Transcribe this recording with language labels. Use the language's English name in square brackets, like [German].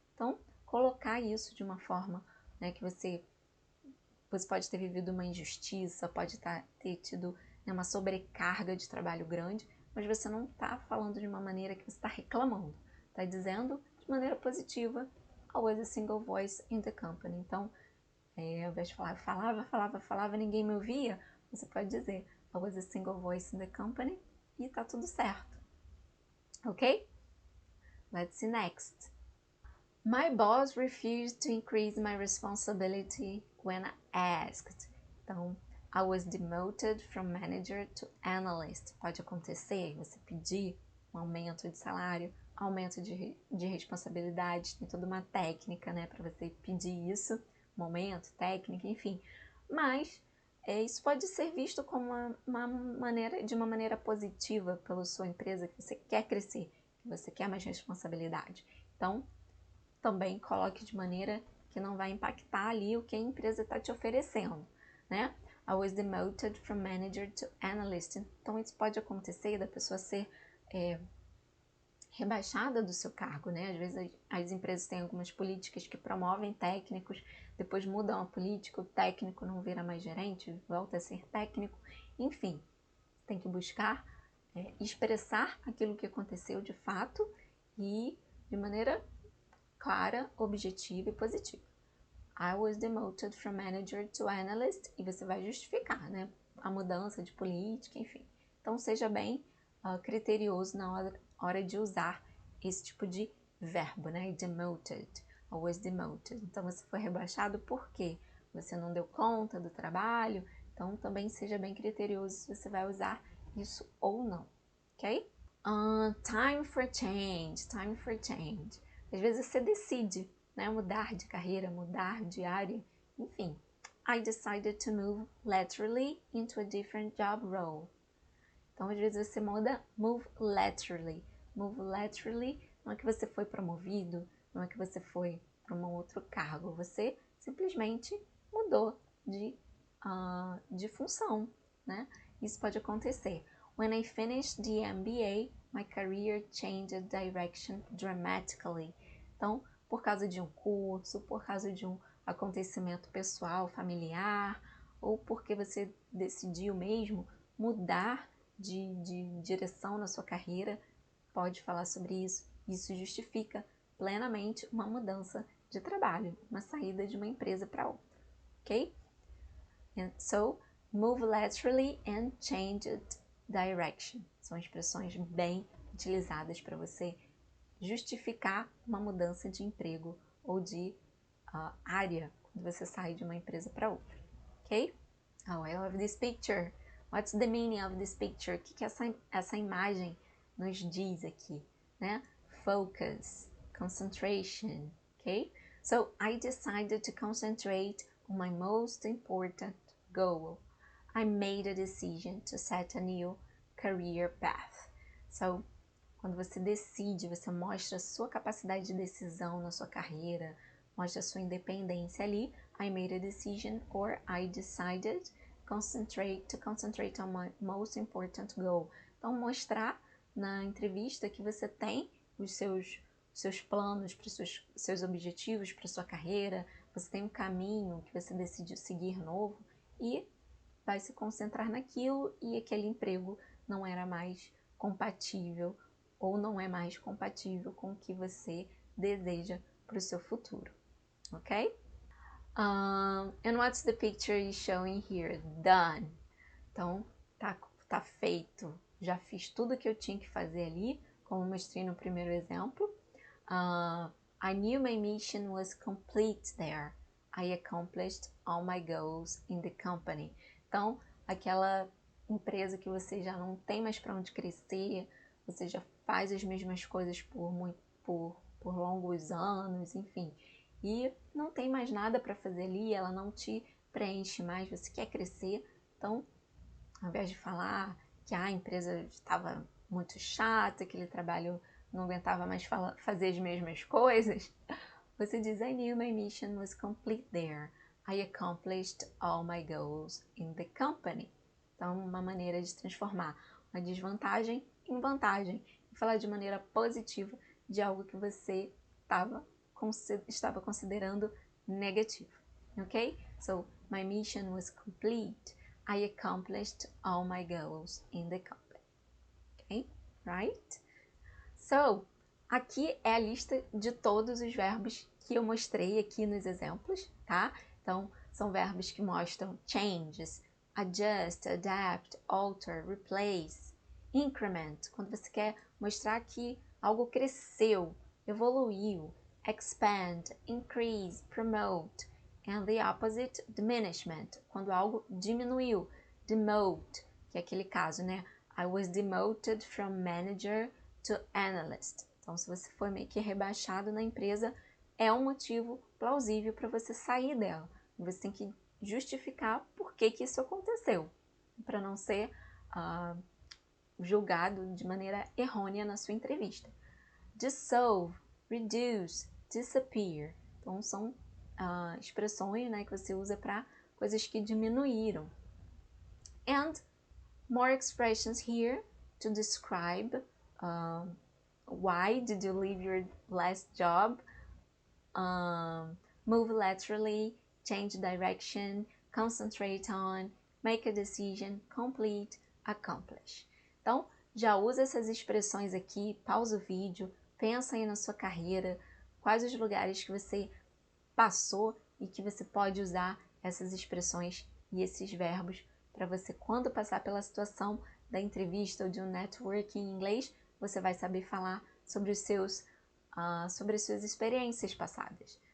[Portuguese] Então, colocar isso de uma forma, né, que você pode ter vivido uma injustiça, pode ter tido, né, uma sobrecarga de trabalho grande, mas você não está falando de uma maneira que você está reclamando. Está dizendo de maneira positiva, [English] always a single voice in the company. [Portuguese] Então, ao invés de falar, falava, ninguém me ouvia, você pode dizer, [English] always a single voice in the company, [Portuguese] e tá tudo certo. [English] Ok? Let's see next. My boss refused to increase my responsibility when asked. [Portuguese] Então, I was demoted from manager to analyst. Pode acontecer, você pedir um aumento de salário, aumento de responsabilidade, tem toda uma técnica, né, para você pedir isso, um aumento, técnica, enfim. Mas Isso pode ser visto como de uma maneira positiva pela sua empresa, que você quer crescer, que você quer mais responsabilidade. Então, também coloque de maneira que não vai impactar ali o que a empresa está te oferecendo, né? [English] I was demoted from manager to analyst. [Portuguese] Então, isso pode acontecer da pessoa ser rebaixada do seu cargo, né? Às vezes as empresas têm algumas políticas que promovem técnicos, depois mudam a política, o técnico não vira mais gerente, volta a ser técnico. Enfim, tem que buscar expressar aquilo que aconteceu de fato e de maneira clara, objetiva e positiva. [English] I was demoted from manager to analyst, [Portuguese] e você vai justificar, né? A mudança de política, enfim. Então, seja bem criterioso na hora de usar esse tipo de verbo, né? [English] Demoted, I was demoted. [Portuguese] Então, você foi rebaixado por quê? Você não deu conta do trabalho, então também seja bem criterioso se você vai usar isso ou não, ok? [English] Time for change, time for change. [Portuguese] Às vezes você decide, né, mudar de carreira, mudar de área, enfim. [English] I decided to move laterally into a different job role. [Portuguese] Então, às vezes você muda, move laterally. Move laterally não é que você foi promovido, não é que você foi para um outro cargo, você simplesmente mudou de função, né? Isso pode acontecer. [English] When I finished the MBA, my career changed direction dramatically. [Portuguese] Então, por causa de um curso, por causa de um acontecimento pessoal, familiar, ou porque você decidiu mesmo mudar de direção na sua carreira, pode falar sobre isso. Isso justifica plenamente uma mudança de trabalho, uma saída de uma empresa para outra, ok? [English] And so, move laterally and change direction. [Portuguese] São expressões bem utilizadas para você justificar uma mudança de emprego ou de área quando você sai de uma empresa para outra, ok? [English] Oh, I love this picture. What's the meaning of this picture? [Portuguese] O que essa imagem nos diz aqui, né? [English] Focus, concentration, ok? So, I decided to concentrate on my most important goal. I made a decision to set a new career path. [Portuguese] So, quando você decide, você mostra a sua capacidade de decisão na sua carreira, mostra a sua independência ali. [English] I made a decision or I decided to concentrate on my most important goal. [Portuguese] Então, mostrar na entrevista que você tem os seus planos, seus objetivos para sua carreira, você tem um caminho que você decidiu seguir novo e vai se concentrar naquilo, e aquele emprego não era mais compatível ou não é mais compatível com o que você deseja para o seu futuro, ok? [English] And what's the picture is showing here? [Portuguese] Done. Então, tá feito. Já fiz tudo que eu tinha que fazer ali, como mostrei no primeiro exemplo. [English] I knew my mission was complete there. I accomplished all my goals in the company. [Portuguese] Então, aquela empresa que você já não tem mais para onde crescer, você já faz as mesmas coisas por longos anos, enfim, e não tem mais nada para fazer ali, ela não te preenche mais, você quer crescer. Então, ao invés de falar que a empresa estava muito chata, aquele trabalho não aguentava mais fazer as mesmas coisas, você diz, [English] I knew my mission was complete there. I accomplished all my goals in the company. [Portuguese] Então, uma maneira de transformar uma desvantagem em vantagem e falar de maneira positiva de algo que você estava considerando negativo, ok? [English] So, my mission was complete. I accomplished all my goals in the company, ok? Right? [Portuguese] So, aqui é a lista de todos os verbos que eu mostrei aqui nos exemplos, tá? Então, são verbos que mostram changes, adjust, adapt, alter, replace, increment, quando você quer mostrar que algo cresceu, evoluiu, expand, increase, promote, [English] and the opposite, [Portuguese] diminishment, quando algo diminuiu, demote, que é aquele caso, né? [English] I was demoted from manager to analyst. [Portuguese] Então, se você foi meio que rebaixado na empresa, é um motivo plausível para você sair dela. Você tem que justificar por que isso aconteceu, para não ser julgado de maneira errônea na sua entrevista. [English] Dissolve, reduce, disappear. [Portuguese] Então, são expressões, né, que você usa para coisas que diminuíram. [English] And more expressions here to describe why did you leave your last job, move laterally, change direction, concentrate on, make a decision, complete, accomplish. [Portuguese] Então, já usa essas expressões aqui, pausa o vídeo, pensa aí na sua carreira, quais os lugares que você passou e que você pode usar essas expressões e esses verbos para você, quando passar pela situação da entrevista ou de um networking em inglês, você vai saber falar sobre sobre as suas experiências passadas.